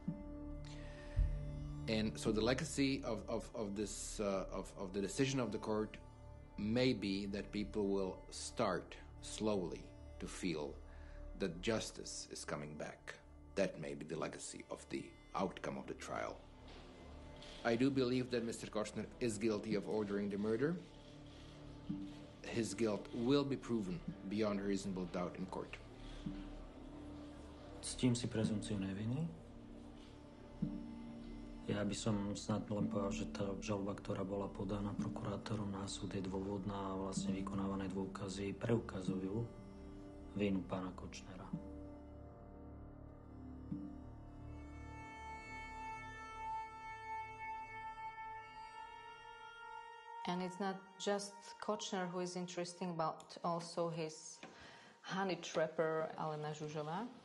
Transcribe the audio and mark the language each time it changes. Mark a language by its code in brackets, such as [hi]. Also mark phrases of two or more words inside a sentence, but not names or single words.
[en] And so the legacy of the decision of the court may be that people will start slowly to feel that justice is coming back. That may be the legacy of the outcome of the trial. I do believe that Mr. Kočner is guilty of ordering the murder. His guilt will be proven beyond reasonable doubt in court. [sk] Ctím si prezumpciu neviny. Ja by som snad len povedal, že tá žaloba, ktorá bola podaná prokurátorom na súd, je dôvodná a vlastne vykonávané dôkazy preukazujú vinu pána Kočnera. [en] And it's not just Kočner who is interesting, but also his honey trapper, Alena Žužová.